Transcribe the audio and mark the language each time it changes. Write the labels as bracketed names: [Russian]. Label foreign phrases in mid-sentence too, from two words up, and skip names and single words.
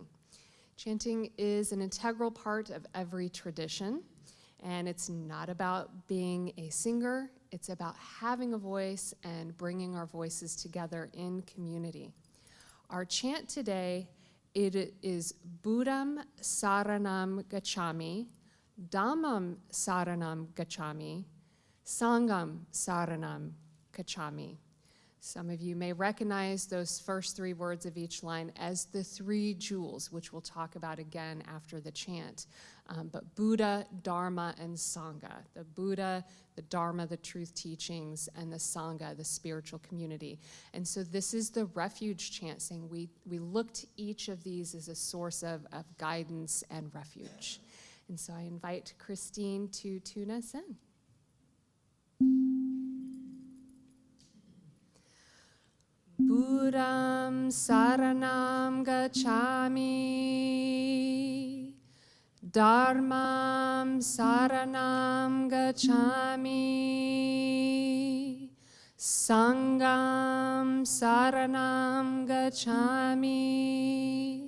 [English] Chanting is an integral part of every tradition. And it's not about being a singer, it's about having a voice and bringing our voices together in community. Our chant today, it is [Pali] Buddham Saranam Gacchami, Dhammam Saranam Gacchami, Sangham Saranam Gacchami. [English] Some of you may recognize those first three words of each line as the three jewels, which we'll talk about again after the chant. But Buddha, Dharma, and Sangha. The Buddha, the Dharma, the truth teachings, and the Sangha, the spiritual community. And so this is the refuge chant, saying we look to each of these as a source of guidance and refuge. And so I invite Christine to tune us in. [Pali] Buddham Saranam Gacchami, Dharmam Saranam Gacchami, Sangham Saranam Gacchami.